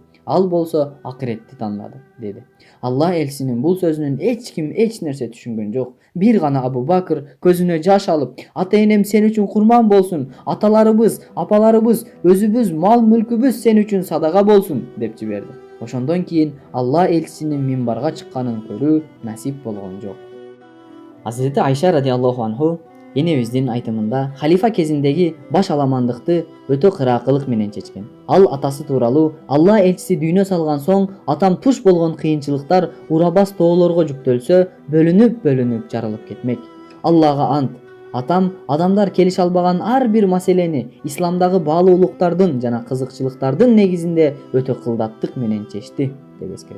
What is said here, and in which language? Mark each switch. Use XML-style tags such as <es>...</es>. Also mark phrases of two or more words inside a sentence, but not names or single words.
<ky>Ал болсо акыретти тандады, деди. Алла элчисинин бул сөзүнөн эч ким эч нерсе түшүнгөн жок. Бир гана Абу Бакыр көзүнө жаш алып, ата-энем сен үчүн курман болсун, аталарыбыз, апаларыбыз, өзүбүз, мал мүлкүбүз сен үчүн садага болсун деп жиберди. Ошондон кийин Алла элчисинин минбарга чыкканын көрүү насип болгон жок. Hazreti Ayşe</ky> <ar>رضي الله عنه</ar> <ky>enebиздин айтымында халифа кезиндеги баш аламандыкты өтө кыраакылык менен чечкен. Ал атасы тууралуу Алла элчиси дүйнө салган соң атам туш болгон кыйынчылыктар урабас тоолорго жүктөлсө бөлүнүп жарылып кетмек. Аллага ант, атам адамдар келише албаган ар бир маселени исламдагы баалуулуктардын жана кызыкчылыктардын негизинде өтө кылдаттык менен чечти деп эскерет.</ky>